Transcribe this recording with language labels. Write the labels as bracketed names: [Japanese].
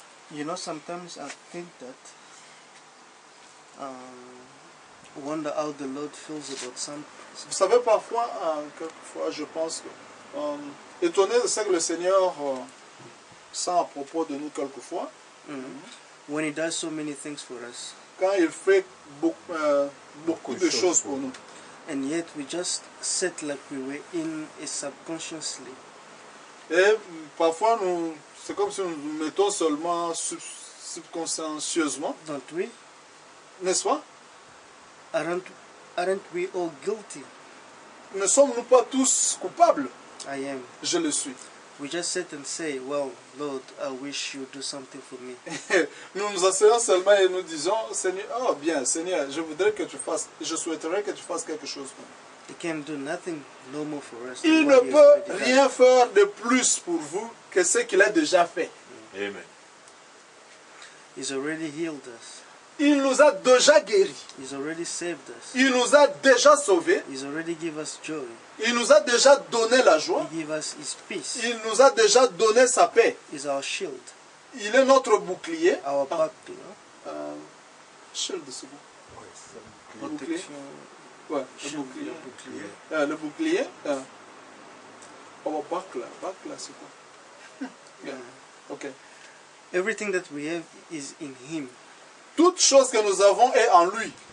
[English] You know, sometimes I think that, wonder how the Lord feels about some. [French] Vous savez, parfois, quelquefois, je pense que, étonné de ce que le Seigneur sent à propos de nous quelquefois, [English] When He does so many things for us, [French] quand il fait beaucoup de choses pour nous. [English] and yet we just sit like we were in it subconsciously. [French] Et parfois, c'est comme si nous nous mettons seulement subconscieusement, [English] Don't we? [French] n'est-ce pas? [English] Aren't we all guilty? [French] Ne sommes-nous pas tous coupables? [English] I am. [French] Je le suis. [English] We just sit and say, well, Lord, I wish you'd do something for me. [French] Nous nous asseyons seulement et nous disons, Seigneur, oh bien, Seigneur, je voudrais que tu fasses, je souhaiterais que tu fasses quelque chose pour nous. [English] He can do nothing no more for us. [French] Il ne [English] what He has [French] peut [English] already done. [French] rien faire de plus pour vous que ce qu'il a déjà fait. [English] Amen. He's already healed us. [French] Il nous a déjà guéris. [English] He's already saved us. [French] Il nous a déjà sauvés. [English] He's already give us joy. [French] Il nous a déjà donné la joie. [English] He give us His peace. [French] Il nous a déjà donné sa paix. [English] He's our shield, [French] Il est notre bouclier. [English] our buckler, [French] Shield, c'est bon. [English] protection. [French] Ouais, le [English] Shield, [French] bouclier. le Le bouclier. Oh, buckler. Buckler, c'est quoi? Yeah. Ok. [English] Everything that we have is in Him, [French] Toute chose que nous avons est en lui.